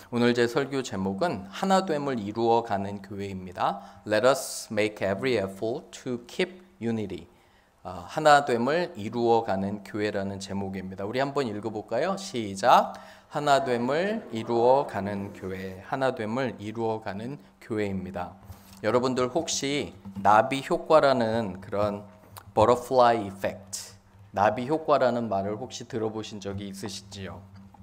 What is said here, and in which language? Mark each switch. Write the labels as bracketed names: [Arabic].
[Korean] 오늘 제 설교 제목은 하나됨을 이루어가는 교회입니다. [English] Let us make every effort to keep unity. [Korean] 하나됨을 이루어가는 교회라는 제목입니다. 우리 한번 읽어볼까요? 시작. 하나됨을 이루어가는 교회, 하나됨을 이루어가는 교회입니다. 여러분들 혹시 나비 효과라는 그런 butterfly effect, 나비 효과라는 말을 혹시 들어보신 적이 있으신지요?